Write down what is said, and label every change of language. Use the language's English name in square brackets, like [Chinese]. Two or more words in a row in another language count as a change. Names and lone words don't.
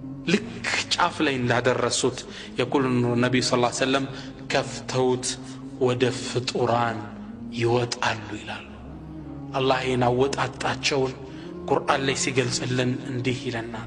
[Amharic] ልክ ጫፍ ላይ እንዳደረሱት [Arabic] يقول النبي صلى الله عليه وسلم [Amharic] ከፍተውት ወደ ፍጡራን ይወጣሉ ይላሉ አላህ ይናወጣጣቸውን ቁርአን ላይ ሲገልጽልን እንዲህ ይለናል